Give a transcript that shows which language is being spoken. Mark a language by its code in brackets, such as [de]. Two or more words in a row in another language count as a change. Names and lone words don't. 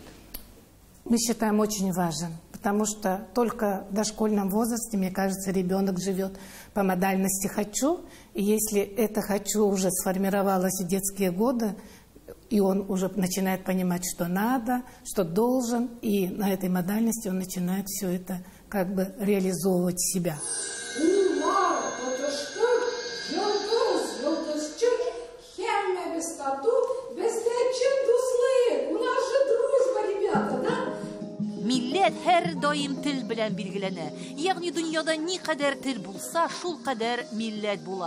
[ru] Мы считаем очень важен, потому что только в дошкольном возрасте, мне кажется, ребенок живет по модальности «хочу». И если это «хочу» уже сформировалось в детские годы, и он уже начинает понимать, что надо, что должен, и на этой модальности он начинает все это как бы реализовывать себя. [tt] Милләт һәр даим тел белән билгеләнә. Ягъни дөньяда ни кадәр тел булса, шул кадәр милләт була.